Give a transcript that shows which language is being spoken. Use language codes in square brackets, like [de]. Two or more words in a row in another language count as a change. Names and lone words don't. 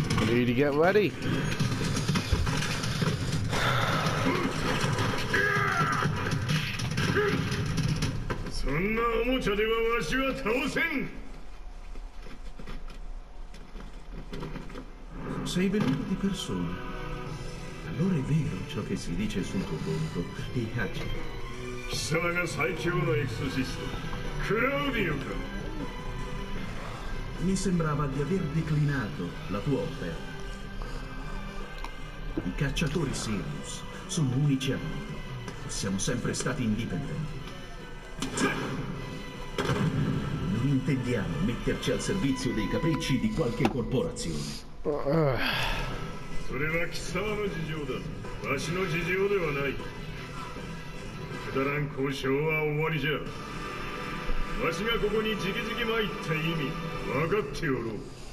[en] Need to get ready. [it] Sei venuto di persona. Allora è vero ciò che si dice sul tuo volto, Ikachi. [ja] 貴様が最強のエクソシストクラウディオか [it] Mi sembrava di aver declinato la tua offerta. I cacciatori Sirius sono unici a mondo. Siamo sempre stati indipendenti. Non intendiamo metterci al servizio dei capricci di qualche corporazione. [ja] それは貴様の事情だわしの事情ではないくだらん交渉は終わりじゃわしがここにじきじき参った意味分かっておろう